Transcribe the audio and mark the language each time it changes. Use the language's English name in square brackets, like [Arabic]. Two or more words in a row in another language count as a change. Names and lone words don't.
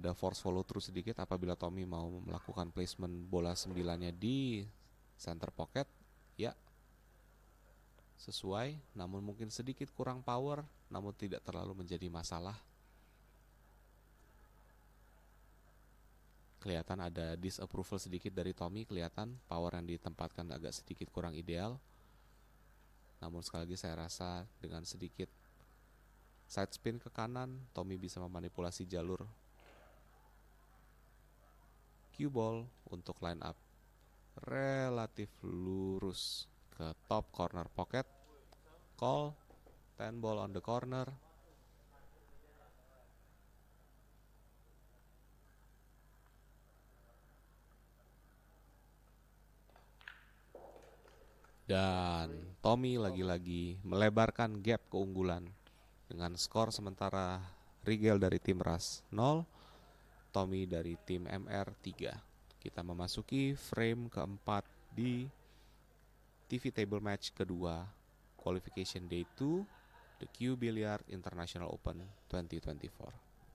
[Indonesian] ada [English] force follow through [Indonesian] sedikit apabila Tommy mau melakukan placement bola 9-nya di [English] center pocket. [Indonesian] Ya, sesuai, namun mungkin sedikit kurang power, namun tidak terlalu menjadi masalah. Kelihatan ada disapproval sedikit dari Tommy, kelihatan power yang ditempatkan agak sedikit kurang ideal. Namun sekali lagi saya rasa dengan sedikit [English] side spin [Indonesian] ke kanan, Tommy bisa memanipulasi jalur [English] cue ball [Indonesian] untuk [English] line up [Indonesian] relatif lurus ke [English] top corner pocket. Call 10 ball on the corner. [Indonesian] Dan Tommy lagi-lagi melebarkan gap keunggulan dengan skor sementara Rigel dari tim RAS 0, Tommy dari tim MR 3. Kita memasuki frame keempat di [English] TV table match [Indonesian] kedua [English] qualification day [Indonesian] 2 The Q Billiard International Open 2024.